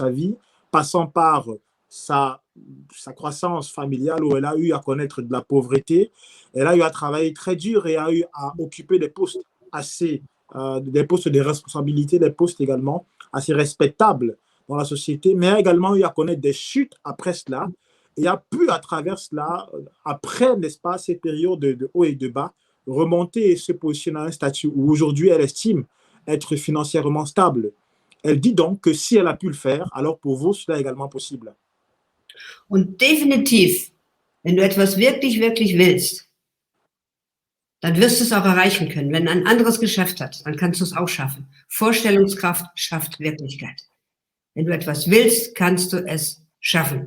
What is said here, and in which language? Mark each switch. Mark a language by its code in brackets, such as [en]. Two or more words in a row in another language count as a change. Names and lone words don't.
[fr] sa vie, passant par sa croissance familiale où elle a eu à connaître de la pauvreté, elle a eu à travailler très dur et a eu à occuper des postes des postes de responsabilité, des postes également assez respectables dans la société, mais a également eu à connaître des chutes après cela et a pu à travers cela, après, n'est-ce pas, ces périodes de haut et de bas, remonter et se positionner à un statut où aujourd'hui elle estime être financièrement stable. Elle dit donc que si elle a pu le faire, alors pour vous, cela est également possible. [de] Und definitiv, wenn du etwas wirklich, wirklich willst, dann wirst du es auch erreichen können. Wenn ein anderes geschafft hat, dann kannst du es auch schaffen. Vorstellungskraft schafft Wirklichkeit. Wenn du etwas willst, kannst du es schaffen.